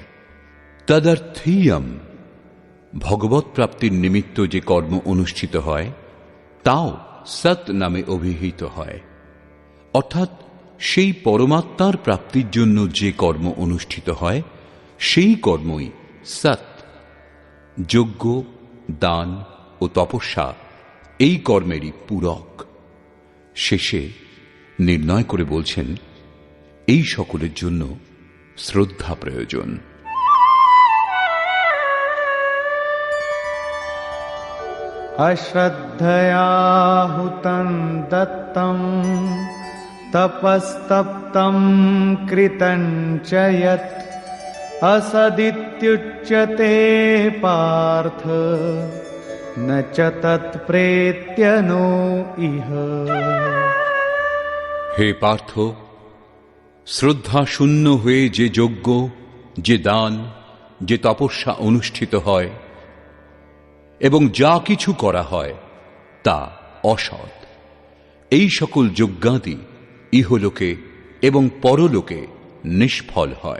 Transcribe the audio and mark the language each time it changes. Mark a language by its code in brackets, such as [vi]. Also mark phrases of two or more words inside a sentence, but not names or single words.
[bn] তদর্থীয়ম, ভগবৎ প্রাপ্তির নিমিত্ত যে কর্ম অনুষ্ঠিত হয়, তাও সৎ নামে অভিহিত হয়, অর্থাৎ সেই পরমাত্মার প্রাপ্তির জন্য যে কর্ম অনুষ্ঠিত হয় সেই কর্মই সৎ। যজ্ঞ, দান ও তপস্যা এই কর্মেরই পূরক। শেষে নির্ণয় করে বলছেন, এই সকলের জন্য শ্রদ্ধা প্রয়োজন। [sa] अश्रद्धया हुतं दत्तं तपस्तप्तं कृतं च यत् असदित्युच्यते पार्थ न च तत्प्रेत्य नो इह। [bn] হে পার্থ, শ্রদ্ধা শূন্য হয়ে যে যজ্ঞ, যে দান, যে তপস্যা অনুষ্ঠিত হয় এবং যা কিছু করা হয় তা অসৎ। এই সকল যজ্ঞাদি ইহলোকে এবং পরলোকে নিষ্ফল হয়।